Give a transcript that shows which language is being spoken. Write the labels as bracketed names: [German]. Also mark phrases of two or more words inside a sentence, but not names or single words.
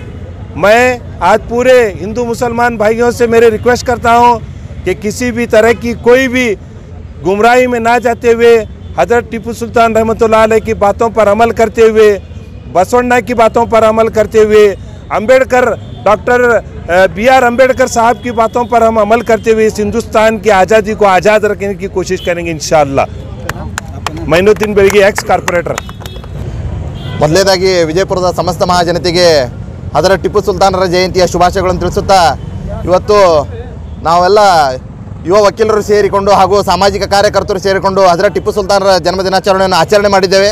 [Hindi] मैं आज पूरे हिंदू मुसलमान भाइयों से मेरे रिक्वेस्ट करता हूँ कि किसी भी तरह की कोई भी गुमराही में ना जाते हुए हज़रत टीपू सुल्तान [Arabic] رحمة الله عليه [Hindi] की बातों पर अमल करते हुए, बसवण्णा की बातों पर अमल करते हुए, डॉक्टर BR अम्बेडकर साहब की बातों पर हम अमल करते हुए इस हिंदुस्तान की आज़ादी को आज़ाद रखने की कोशिश करेंगे [Arabic] إن شاء الله. [Kannada] ಮೈನುದ್ದೀನ್ ಬೆಳಗಿ [English] ex corporator. [Kannada] ಮೊದಲನೇದಾಗಿ ವಿಜಯಪುರದ ಸಮಸ್ತ ಮಹಾಜನತೆಗೆ ಹಜರತ್ ಟಿಪ್ಪು ಸುಲ್ತಾನರ ಜಯಂತಿಯ ಶುಭಾಶಯಗಳನ್ನು ತಿಳಿಸುತ್ತಾ, ಇವತ್ತು ನಾವೆಲ್ಲ ಯುವ ವಕೀಲರು ಸೇರಿಕೊಂಡು ಹಾಗೂ ಸಾಮಾಜಿಕ ಕಾರ್ಯಕರ್ತರು ಸೇರಿಕೊಂಡು ಹಜರತ್ ಟಿಪ್ಪು ಸುಲ್ತಾನರ ಜನ್ಮದಿನಾಚರಣೆಯನ್ನು ಆಚರಣೆ ಮಾಡಿದ್ದೇವೆ.